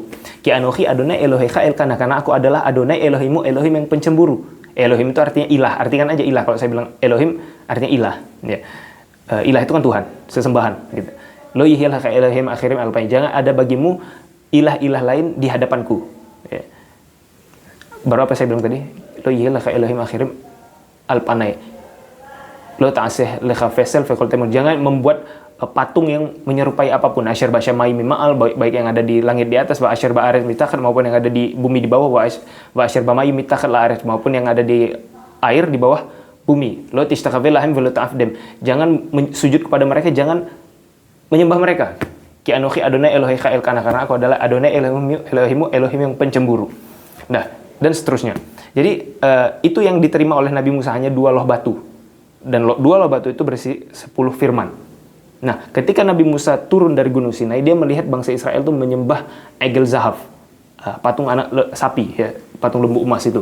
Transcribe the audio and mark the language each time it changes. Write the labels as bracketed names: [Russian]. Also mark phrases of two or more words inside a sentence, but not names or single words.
[Hebrew] כי אנכי אדוני אלהיך אל קנא, [Indonesian] karena aku adalah Adonai Elohimu, Elohim yang pencemburu. Elohim itu artinya ilah, artikan aja ilah. Kalau saya bilang Elohim artinya ilah. Ya. Ilah itu kan Tuhan, sesembahan. Gitu. [Hebrew] לא יהיה לך אלהים אחרים על פני. [Indonesian] Jangan ada bagimu ilah-ilah lain di hadapanku. Ya. Baru apa saya bilang tadi? [Hebrew] לא יהיה לך אלהים אחרים על פני. לא תעשה לך פסל וכל תמונה. [Indonesian] Jangan membuat patung yang menyerupai apapun. [Hebrew] אשר בשמים ממעל, [Indonesian] baik yang ada di langit di atas, [Hebrew] ואשר בארץ מתחת, [Indonesian] maupun yang ada di bumi di bawah, [Hebrew] ואשר במים מתחת לארץ, [Indonesian] maupun yang ada di air di bawah bumi. [Hebrew] לא תשתחוה להם ולא תעבדם. [Indonesian] Jangan sujud kepada mereka, jangan menyembah mereka. [Hebrew] כי אנכי אדוני אלהיך אל קנא, [Indonesian] karena aku adalah Adonai Elohimu, Elohim yang pencemburu. Nah, dan seterusnya. Jadi itu yang diterima oleh Nabi Musa, hanya 2 loh batu. Dan 2 loh batu itu berisi 10 firman. Nah, ketika Nabi Musa turun dari Gunung Sinai, dia melihat bangsa Israel itu menyembah [Hebrew] עגל זהב, [Indonesian] patung anak sapi, ya, patung lembu emas itu.